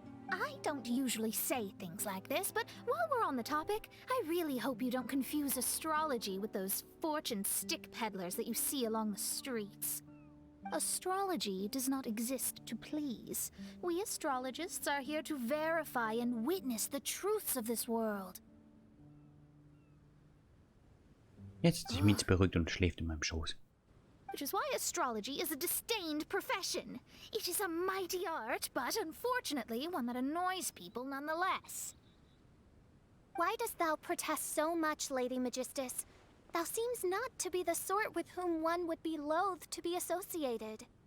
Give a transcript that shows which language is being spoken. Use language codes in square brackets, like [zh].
[en] I don't usually say things like this, but while we're on the topic, I really hope you don't confuse astrology with those fortune stick peddlers that you see along the streets. Astrology does not exist to please. We astrologists are here to verify and witness the truths of this world. [de] Jetzt ist sich Mietz beruhigt und schläft in meinem Schoß. [en] Which is why astrology is a disdained profession. It is a mighty art, but unfortunately one that annoys people nonetheless. Why dost thou protest so much, Lady Magistus? Thou seems not to be the sort with whom one would be loath to be associated.